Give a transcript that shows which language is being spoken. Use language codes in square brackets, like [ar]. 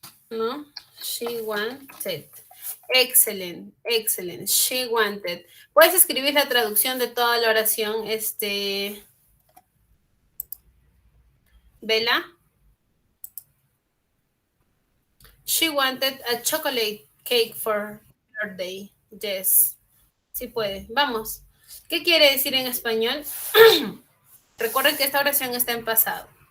[es] ¿No? [en] She wanted. Excellent, excellent. She wanted. [es] ¿Puedes escribir la traducción de toda la oración, Bella? [en] She wanted a chocolate cake for her birthday. Yes. [es] Sí puede. Vamos. ¿Qué quiere decir en español? Recuerden que esta oración está en pasado.